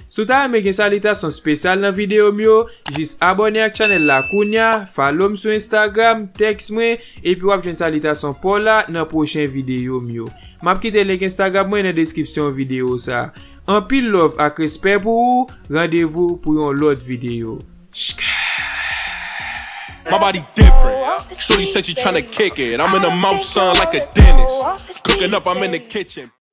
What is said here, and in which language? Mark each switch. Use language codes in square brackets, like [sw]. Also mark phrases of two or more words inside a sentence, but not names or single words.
[ht] Sou ta reme gen salitasyon espesyal nan videyo m yo, jis abòne ak chanèl la kounye a, follow m sou Instagram, tèks mwen, epi w ap jwenn salitasyon pou la nan pwochen videyo m yo. M ap kite lenk Instagram mwen nan deskripsyon videyo sa. Anpil love ak respè pou ou, randevou pou yon lòt videyo. Shkè. [en] My body different. Shorty said she tryna kick it. I'm in the mouth, son, like a dentist. Cooking up, I'm in the kitchen.